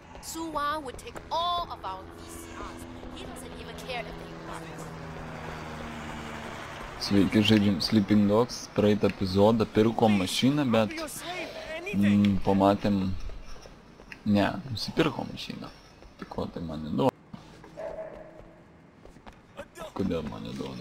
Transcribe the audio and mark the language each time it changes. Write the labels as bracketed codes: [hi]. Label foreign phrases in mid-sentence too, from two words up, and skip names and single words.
[en] Suwan would take all of our VCRs. He doesn't even care if they work. [lt] Sveiki, žaidžiam Sleeping Dogs. Praeitą epizodą pirkom mašiną, bet pamatėm... Ne, nusipirkom mašiną. Tai ko tai man neduoda? Kodėl man neduoda?